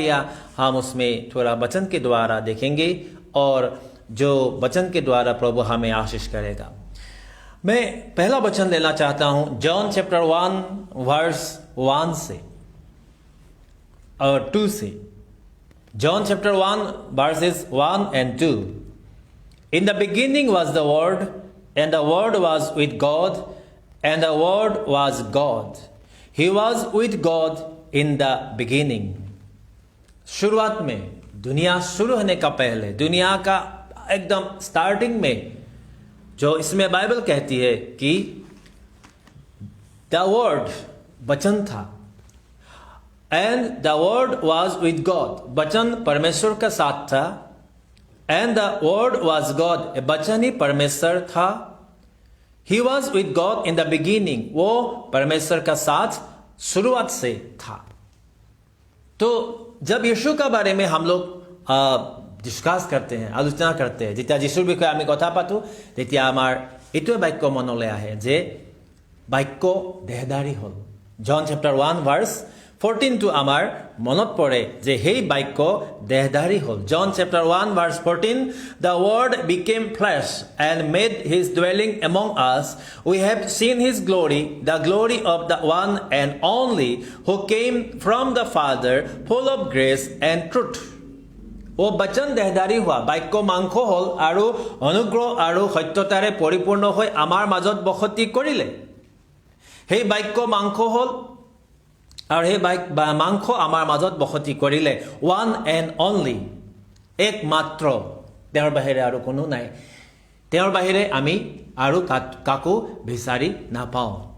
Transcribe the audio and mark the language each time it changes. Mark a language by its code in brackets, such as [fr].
[hi] या हम उसमें थोड़ा वचन के द्वारा देखेंगे और जो वचन के द्वारा प्रभु हमें आशीष करेगा। मैं पहला वचन लेना चाहता हूं जॉन चैप्टर 1 वर्स 1 से और 2 से। John chapter 1 versus 1 and 2। [en] In the beginning was the Word, and the Word was with God, and the Word was God. He was with God in the beginning। [hi] शुरुआत में, दुनिया शुरू होने का पहले, दुनिया का एकदम स्टार्टिंग में, जो इसमें बाइबल कहती है कि द वर्ड वचन था, [en] and the word was with God, [hi] वचन परमेश्वर के साथ था, [en] and the word was God, [hi] वचन ही परमेश्वर था। [en] he was with God in the beginning, [hi] वो परमेश्वर का साथ शुरुआत से था। तो जब यीशु का बारे में हम लोग ডিসকাছ करते हैं, [as] আলোচনা करते हैं, যেতিয়া যিশুৰ বিষয়ে আমি কথা পাতো তেতিয়া আমাৰ এইটোৱে বাক্য মনলৈ আহে যে বাক্য দেহধাৰী হ'ল। জন চেপ্টাৰ 1 ভাৰ্ছ 14 টো আমাৰ মনত পৰে যে সেই বাক্য দেহধাৰী হ'ল। জন chapter 1 verse 14, [en] the word became flesh and made his dwelling among us, we have seen his glory, the glory of the one and only who came from the Father, full of grace and truth। [as] ও বচন দেহধাৰী হোৱা, বাক্য মাংস হ'ল আৰু অনুগ্ৰহ আৰু সত্যতাৰে পৰিপূৰ্ণ হৈ আমাৰ মাজত বসতি কৰিলে। সেই বাক্য মাংস হ'ল আৰু সেই মাংস আমাৰ মাজত বসতি কৰিলে। [en] one and only, [as] একমাত্ৰ, তেওঁৰ বাহিৰে আৰু কোনো নাই, তেওঁৰ বাহিৰে আমি আৰু কাকো বিচাৰি নাপাওঁ।